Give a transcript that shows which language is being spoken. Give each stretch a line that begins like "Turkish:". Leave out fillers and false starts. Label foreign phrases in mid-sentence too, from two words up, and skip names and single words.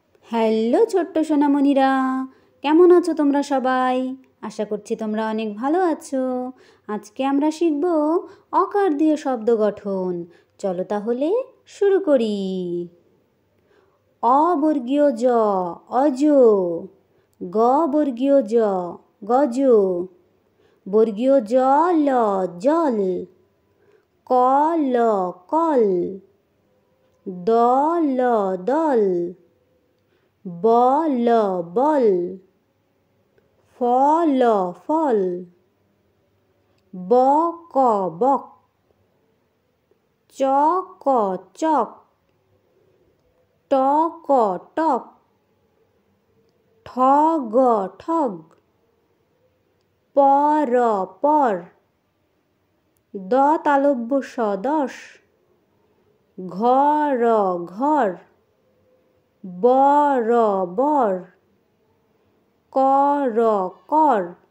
Bangla: হ্যালো ছোট্ট সোনামণিরা, কেমন আছো তোমরা সবাই? আশা করছি তোমরা অনেক ভালো আছো। আজকে আমরা শিখব অকার দিয়ে শব্দ গঠন। চলো তাহলে শুরু করি। অ বর্গীয় জ অজ, গ বর্গীয় জ গজ, বর্গীয় জ ল জল, ক ল কল, দ ল দল, বল বল, ফল ফল, বক বক, চক চক, টক টক, ঠগ ঠগ, পর পর, দ তালব্য স দশ, ঘর ঘর, বর বর, কর কর,